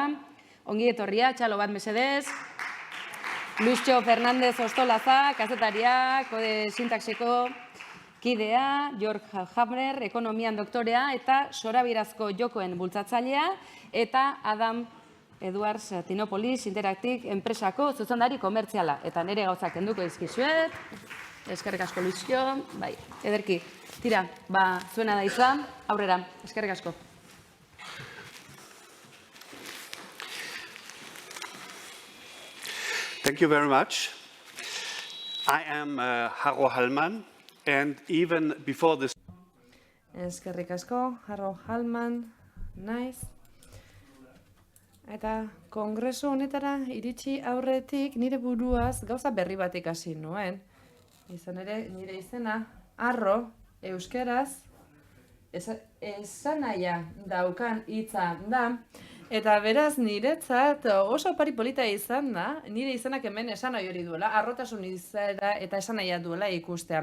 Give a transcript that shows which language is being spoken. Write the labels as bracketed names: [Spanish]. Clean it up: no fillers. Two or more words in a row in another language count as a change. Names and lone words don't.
[Basque] Ongi etorria, txalo bat mesedez. Lucio Fernández Ostolaza, kazetaria, kode sintaxiko kidea, Georg Hammer, ekonomian doktorea, eta sorabirazko jokoen bultzatzailea, eta Adam Edwards Tinopolis Interactive enpresako zuzendari komertziala. Eta nire gauzak kenduko dizkizuet. Eskerrik asko, Luizio. Bai, ederki. Tira, zuena da izan. Aurrera, eskerrik asko. [English] Thank you very much. I am Harold Hallman, and even before this... [Basque] Eskerrik asko, Harold Hallman, naiz. Eta kongresu honetara iritsi aurretik nire buruaz gauza berri bat ikasi nuen. Izan ere, nire izena, arro, euskeraz, esanahia daukan hitza da, eta beraz niretzat oso opari polita izan da, nire izenak hemen esanahi hori duela, arrotasun izaera eta esanahia duela ikustea.